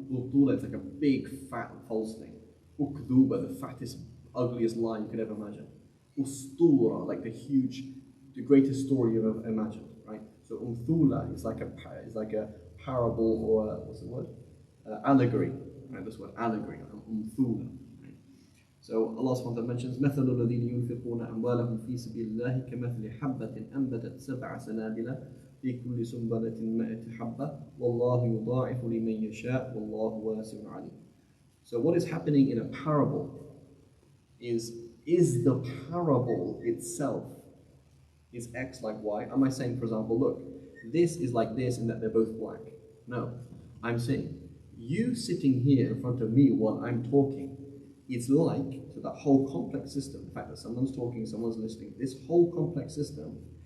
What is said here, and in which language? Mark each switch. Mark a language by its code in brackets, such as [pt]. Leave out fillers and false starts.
[en] Ubtula is like a big, fat, false thing. Ukduba, the fattest, ugliest lie you could ever imagine. Ustura, like the greatest story you've ever imagined, right? So umthula is like a parable, or what's the word? Allegory, right? This word allegory, umthula. So Allah subhanahu wa ta'ala mentions [ar] مثل الذين ينفقون أموالهم في سبيل الله كمثل حبة أنبتت 7 سنابل في كل سنبلة 100 حبة والله يضاعف لمن يشاء والله واسع عليم. [en] So what is happening in a parable is the parable itself is X like Y? Am I saying, for example, look, this is like this and that they're both black? No. I'm saying, you sitting here in front of me while I'm talking, it's like, so that whole complex system, the fact that someone's talking, someone's listening, this whole complex system